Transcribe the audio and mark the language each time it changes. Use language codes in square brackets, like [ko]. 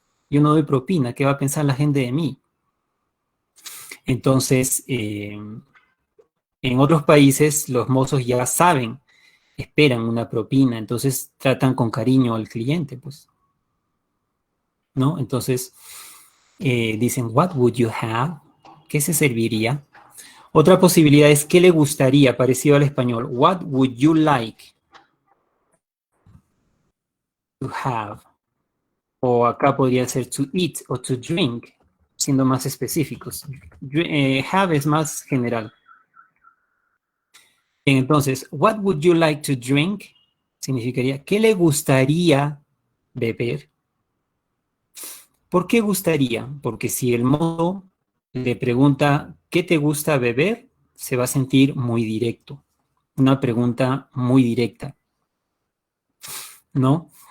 [es] Yo no doy propina, ¿qué va a pensar la gente de mí? Entonces, en otros países los mozos ya saben, esperan una propina, entonces tratan con cariño al cliente, pues, ¿no? Entonces, dicen, [en] what would you have? [es] ¿Qué se serviría? Otra posibilidad es, ¿qué le gustaría? Parecido al español. [en] What would you like to have? [es] O acá podría ser to eat o to drink, siendo más específicos. Have es más general. Bien, entonces, [en] what would you like to drink? [es] Significaría, ¿qué le gustaría beber? ¿Por qué gustaría? Porque si el mozo le pregunta, ¿qué te gusta beber? Se va a sentir muy directo. Una pregunta muy directa, ¿no?